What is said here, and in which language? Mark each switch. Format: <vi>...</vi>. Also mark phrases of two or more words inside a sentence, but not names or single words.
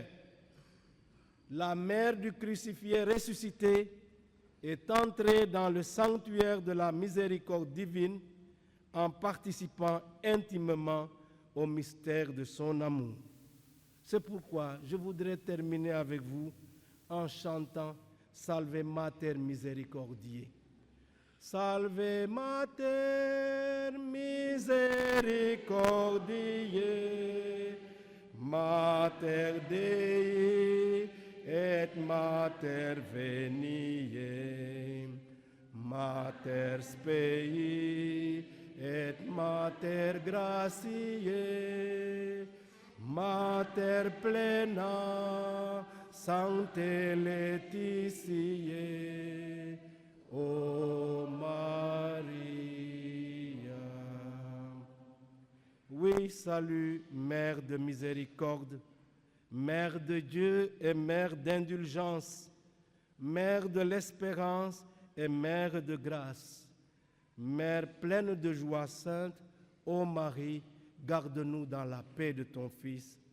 <fr>La mère du crucifié ressuscité est entrée dans le sanctuaire de la miséricorde divine en participant intimement au mystère de son amour. C'est pourquoi je voudrais terminer avec vous en chantant Salve Mater Misericordiae.</fr> <la>Salve Mater Misericordiae, Mater Dei et Mater Veniae, Mater Spei et Mater Gratiae, Mater Plena Sancte Laetitiae, ô Maria.</la> <fr>Oui, salut, Mère de miséricorde, Mère de Dieu et Mère d'indulgence, Mère de l'espérance et Mère de grâce, Mère pleine de joie sainte, ô Marie, garde-nous dans la paix de ton Fils.</fr>